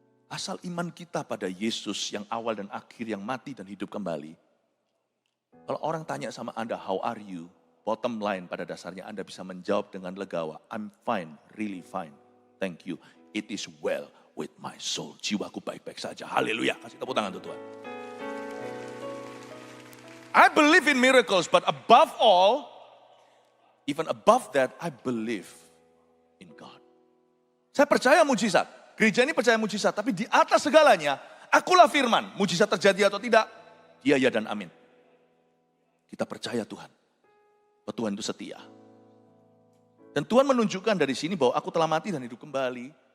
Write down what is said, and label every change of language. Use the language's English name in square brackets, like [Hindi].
[Indonesian] Asal iman kita pada Yesus yang awal dan akhir, yang mati dan hidup kembali. Kalau orang tanya sama Anda, [English] how are you? Bottom line [Indonesian] pada dasarnya Anda bisa menjawab dengan legawa. [English] I'm fine, really fine. Thank you. It is well with my soul. [Indonesian] Jiwaku baik-baik saja. Haleluya. Kasih tepuk tangan untuk Tuhan. [English] I believe in miracles, but above all, Even above that, I believe in God. [Indonesian] Saya percaya mujizat. Gereja ini percaya mujizat. Tapi di atas segalanya, akulah firman. Mujizat terjadi atau tidak, ya dan amin. Kita percaya Tuhan. Bahwa Tuhan itu setia. Dan Tuhan menunjukkan dari sini bahwa aku telah mati dan hidup kembali.